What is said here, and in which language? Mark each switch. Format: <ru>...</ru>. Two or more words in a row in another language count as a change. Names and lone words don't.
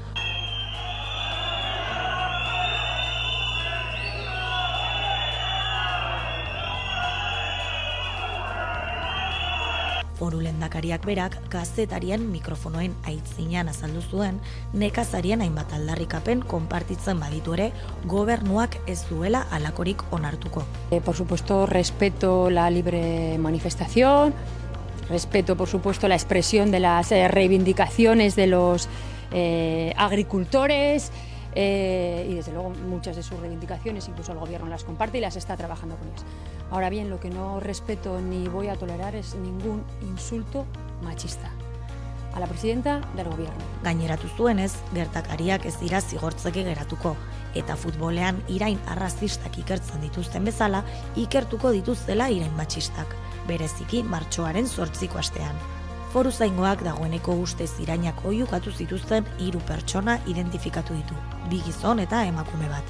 <eu>Foru lehendakariak berak kazetarien mikrofonoen aitzinean azaldu zuen nekazarien hainbat aldarrikapen konpartitzen baditu ere gobernuak ez duela halakorik onartuko.</eu> <es>Por supuesto, respeto la libre manifestación, respeto por supuesto la expresión de las reivindicaciones de los agricultores y desde luego muchas de sus reivindicaciones incluso el gobierno las comparte y las está trabajando con ellas. Ahora bien, lo que no respeto ni voy a tolerar es ningún insulto machista a la presidenta del gobierno.</es> <eu>Gaineratu zuenez, gertakariak ez dira zigortzeke geratuko, eta futbolean irain arrazistak ikertzen dituzten bezala, ikertuko dituztela irain matxistak, bereziki martxoaren 8. astean. Foruzaingoak dagoeneko ustez irainak oihukatu zituzten 3 pertsona identifikatu ditu, 2 gizon eta emakume bat.</eu>